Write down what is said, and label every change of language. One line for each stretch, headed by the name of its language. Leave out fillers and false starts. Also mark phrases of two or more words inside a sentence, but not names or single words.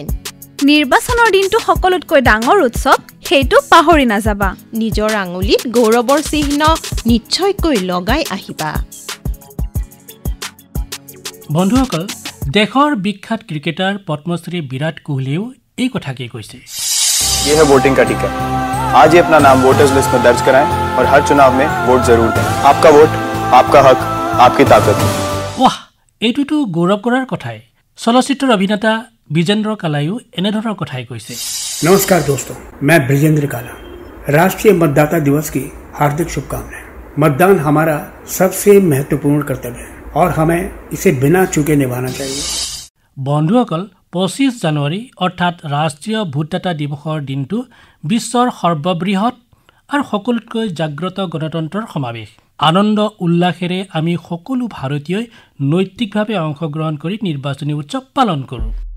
Assamese: নিৰ্বাচনৰ দিনটো সকলোতকৈ ডাঙৰ উৎসৱ, সেইটো পাহৰি নাযাবা। নিজৰ আঙুলিত গৌৰৱৰ চিহ্ন নিশ্চয়কৈ লগাই আহিবা। বন্ধুসকল, দেশৰ বিখ্যাত ক্ৰিকেটাৰ পদ্মশ্ৰী বিৰাট কোহলিয়েও এই কথাকেই কৈছে।
Hindi: ये है वोटिंग का टीका। आज ही अपना नाम
English: voters list
Hindi: में दर्ज कराएं और हर चुनाव में वोट जरूर दें। आपका वोट, आपका हक, आपकी ताकत। वाह,
Assamese: এইটোতো গৌৰৱ কৰাৰ কথাই। চলচ্চিত্ৰৰ অভিনেতা বিজেন্দ্ৰ কালাইও এনেধৰণৰ কথাই কৈছে।
Hindi: नमस्कार दोस्तों, मैं ब्रिजेंद्र काला। राष्ट्रीय मतदाता दिवस की हार्दिक शुभकामनाएं। मतदान हमारा सबसे महत्वपूर्ण कर्तव्य है और हमें इसे बिना चूके निभाना चाहिए।
Assamese: বন্ধুসকল, 25 জানুৱাৰী অৰ্থাৎ ৰাষ্ট্ৰীয় ভোটদাতা দিৱসৰ দিনটো বিশ্বৰ সৰ্ববৃহৎ আৰু সকলোতকৈ জাগ্ৰত গণতন্ত্ৰৰ সমাৱেশ। আনন্দ উল্লাসেৰে আমি সকলো ভাৰতীয়ই নৈতিকভাৱে অংশগ্ৰহণ কৰি নিৰ্বাচনী উৎসৱ পালন কৰোঁ।